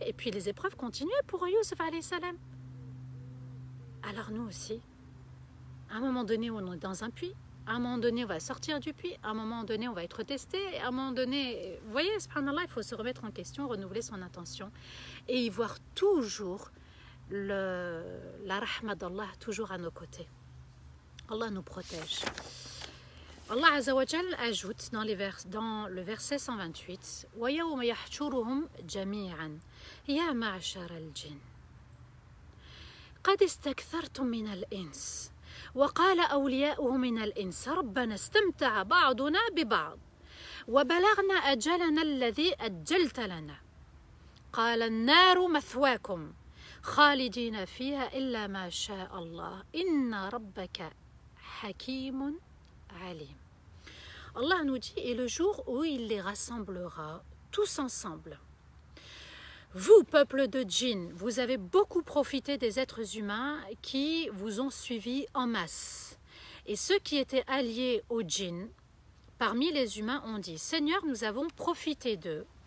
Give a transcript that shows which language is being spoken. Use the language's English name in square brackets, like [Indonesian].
[French] Et puis les épreuves continuaient pour Youssef alayhi salam. Alors nous aussi, à un moment donné, on est dans un puits. À un moment donné, on va sortir du puits. À un moment donné, on va être testé. À un moment donné, vous voyez, subhanallah, il faut se remettre en question, renouveler son intention et y voir toujours la rahma d'Allah toujours à nos côtés. Allah nous protège. Allah Azza wa Jal ajoute dans le verset 128 [Arabic] وَيَوْمَ يَحْشُرُهُمْ جَمِيعًا يَا مَعْشَرَ الْجِنِّ قَدْ اسْتَكْثَرْتُمْ مِنَ الْإِنْسِ وقال أولياؤه من الإنس ربنا استمتع بعضنا ببعض وبلغنا أجلنا الذي أجلت لنا قال النار مثواكم خالدين فيها إلا ما شاء الله إن ربك حكيم عليم. [French] Allah nous dit, et le jour où il les rassemblera tous ensemble. Vous, peuple de djinns, vous avez beaucoup profité des êtres humains qui vous ont suivis en masse. Et ceux qui étaient alliés aux djinns, parmi les humains, ont dit, Seigneur, nous avons profité d'eux.